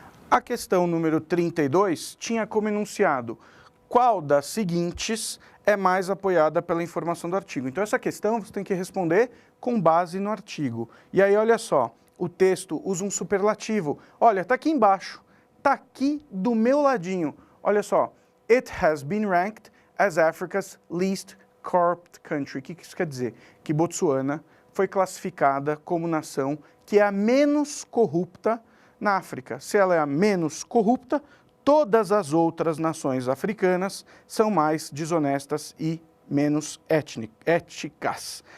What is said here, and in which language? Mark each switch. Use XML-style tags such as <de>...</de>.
<pt>A questão número 32 tinha como enunciado qual das seguintes é mais apoiada pela informação do artigo. Então, essa questão você tem que responder com base no artigo. E aí, olha só, o texto usa um superlativo. Olha, está aqui embaixo, está aqui do meu ladinho. Olha só,</pt> <en>it has been ranked as Africa's least corrupt country.</en> <pt>O que isso quer dizer? Que Botsuana foi classificada como nação que é a menos corrupta na África. Se ela é a menos corrupta, todas as outras nações africanas são mais desonestas e menos éticas.</pt>